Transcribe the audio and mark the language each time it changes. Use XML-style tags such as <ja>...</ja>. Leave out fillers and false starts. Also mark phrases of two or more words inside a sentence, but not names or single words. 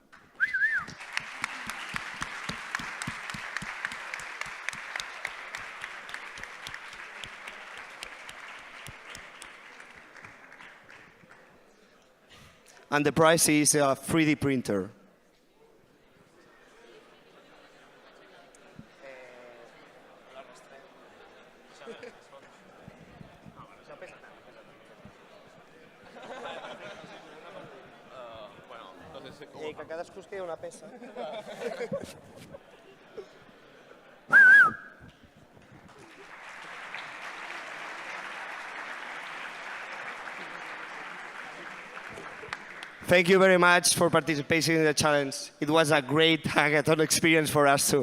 <en>And the prize is a 3D printer.</en> <ca>Que cadascú es queda una peça.</ca> <en>Thank you very much for participating in the challenge. It was a great hackathon experience for us too.</en>